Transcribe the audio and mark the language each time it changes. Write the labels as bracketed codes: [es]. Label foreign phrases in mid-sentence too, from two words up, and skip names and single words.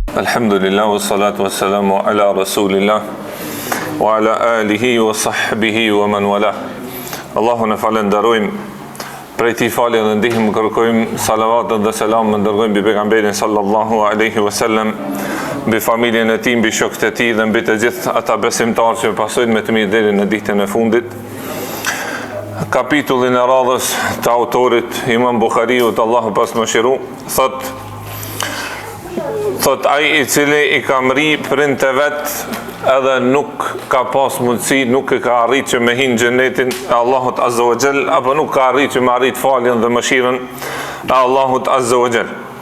[ar] الحمد لله والصلاة والسلام على رسول الله وعلى آله وصحبه ومن والاه. [sq] Allahu në falenderojmë, prej ti falje dhe ndihmë kërkojmë salavatën dhe selam më ndërgojmë bi pejgamberin [ar] صلى الله عليه وسلم, [sq] bi familjen e tij, bi shokët e tij dhe mbi të gjithë ata besimtarë që pasojnë me të mirë deri në ditën e fundit. Kapitullin e radhës të autorit Imam Bukhariut, Allahu pas mëshiru, thot ai i cili i ka mri prind të vet edhe nuk ka pas mundësi, nuk e ka arrit që me hinë xhenetin e Allahut [ar] عز وجل, [sq] apo nuk ka arrit që me arrit faljen dhe mëshirën e Allahut [ar] عز وجل.